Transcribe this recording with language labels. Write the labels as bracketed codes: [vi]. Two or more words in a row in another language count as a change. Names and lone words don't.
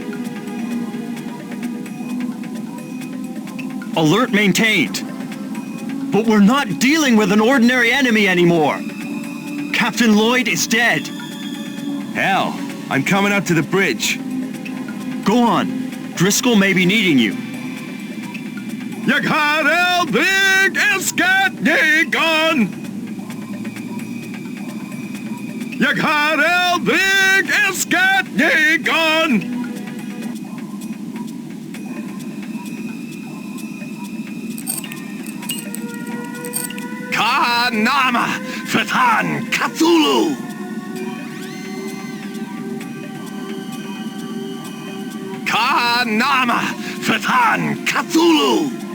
[en] Alert maintained. But we're not dealing with an ordinary enemy anymore. Captain Lloyd is dead. Hell, I'm coming up to the bridge. Go on. Driscoll may be needing you. [sv] Jag har aldrig älskat någon. Jag har aldrig älskat någon. Kanama Fatan Cthulhu. Kanama Fatan Cthulhu.